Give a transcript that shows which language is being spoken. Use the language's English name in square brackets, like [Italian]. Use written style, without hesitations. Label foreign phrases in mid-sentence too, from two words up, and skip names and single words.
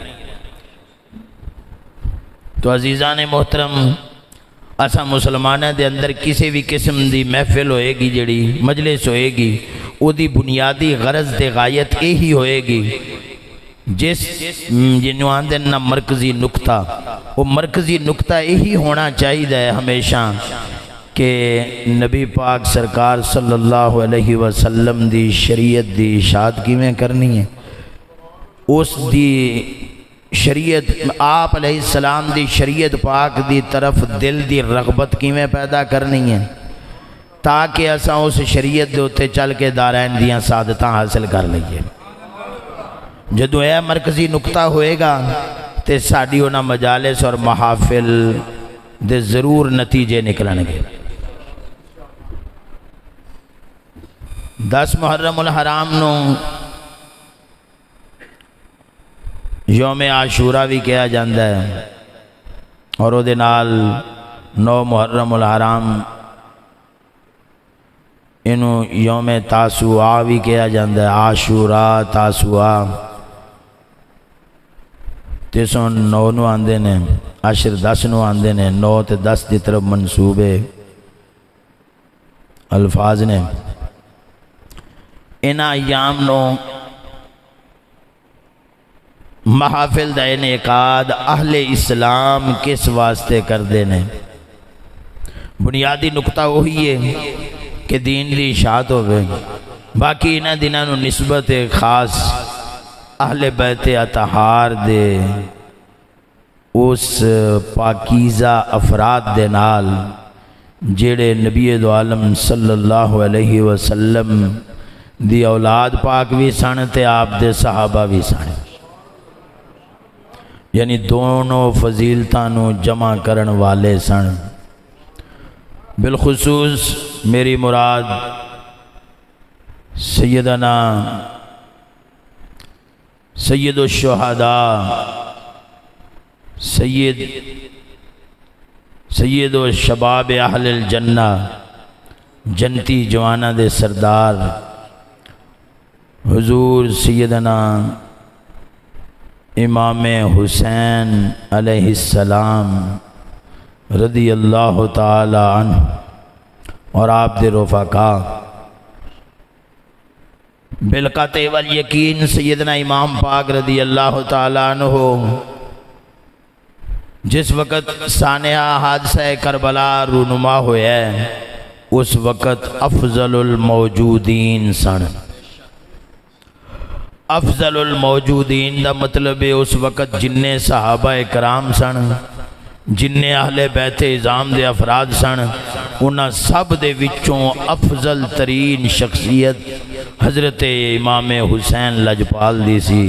[Punjabi] تو [Urdu] عزیزانِ محترم, [Punjabi] اساں [Urdu] مسلمانوں کے اندر کسی بھی قسم کی محفل [Punjabi] ہوئے گی، جیہڑی مجلس ہوئے گی، اودی بنیادی غرض تے غایت یہی ہوئے گی جس جنہوں آندے نا مرکزی نکتہ, [Urdu] وہ مرکزی نکتہ یہی ہونا چاہیے [Punjabi] ہمیشہ کہ نبی پاک سرکار [Arabic] صلى الله عليه وسلم [Punjabi] دی شریعت دی اشاعت کویں کرنی ہے، اس دی شریعت آپ علیہ السلام دی شریعت پاک دی طرف دل دی رغبت کویں پیدا کرنی ہے تاکہ اساں اس شریعت دے اتے چل کے دارین دیاں سعادتاں حاصل کر لئیے. جدوں یہ مرکزی نکتہ ہوئے گا تو ساڈی اوہناں مجالس اور محافل دے ضرور نتیجے نکلن گے. [Urdu] 10 محرم الحرام نوں یوم عاشورہ بھی کہا جاتا ہے اور [Punjabi] اوہدے نال [Urdu] 9 محرم الحرام اینوں یوم تاسوعا بھی کہا جاتا ہے. [Punjabi] عاشورہ تاسوعا 309 نوں آندے نے، عشر 10 نوں آندے نے، 9 تے 10 کی طرف منسوبے الفاظ نے. انہاں ایام نوں محافل دا انعقاد اہلِ اسلام کس واسطے [Urdu] کرتے ہیں? بنیادی نکتہ وہی ہے کہ دین کی اشاعت ہووے. [Punjabi] باقی انہاں دناں نوں نسبت خاص اہلِ بیت اطہار دے اس پاکیزہ افراد دے نال جیہڑے نبی دو عالم [Arabic] صلى الله عليه وسلم [Punjabi] دی اولاد پاک بھی سن تے آپ دے صحابہ بھی سن، یعنی دونوں فضیلتاں جمع کرن والے سن. بالخصوص میری مراد سیدنا سید الشہدا [Arabic] سيد شباب أهل الجنة [Punjabi] جنتی جواناں دے سردار حضور سیدنا امام حسین علیہ السلام [Arabic] رضي الله تعالى عنه [Punjabi] اور آپ دے رفقا [Arabic] بالقطع واليقين [Punjabi] سیدنا امام پاک [Arabic] رضي الله تعالى عنه [Punjabi] جس وقت سانحہ حادثہ کربلا رونما ہویا اس وقت [Arabic] أفضل الموجودين [Punjabi] سن. [Arabic] أفضل الموجودين [Punjabi] کا مطلب ہے اس وقت جنے صحابہ کرام سن، جنے اہلِ بیت عظام دے افراد سن، انہاں سب دے وچوں افضل ترین شخصیت حضرت امام حسین لجپال دی سی.